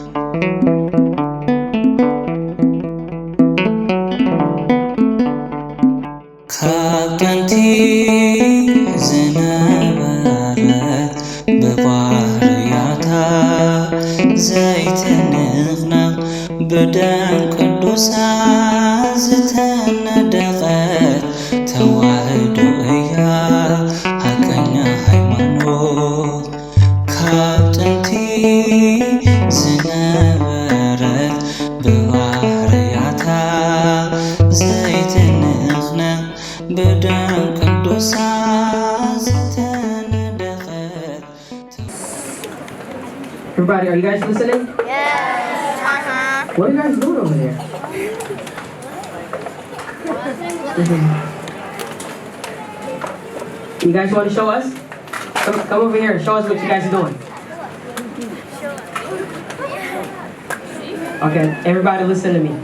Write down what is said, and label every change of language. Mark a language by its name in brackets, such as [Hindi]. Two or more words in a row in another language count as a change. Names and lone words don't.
[Tigrinya] ካብ ጥንቲ ዝነበረት ብባህርያታ ዘይትንኽነኽ ብደም ቅዱሳን ዝተነደቐት ተዋህዶ እያ ሐቀኛ ሃይማኖት ካብ ጥንቲ ዝነበረት ብባህርያታ ዘይትንኽነኽ ብደም ቅዱሳን ዝተነደቐት [English] Everybody, are you guys listening? Yes. What are you guys doing over there? You guys want to show us? Come over here and show us what you guys are doing. Okay, everybody listen to me.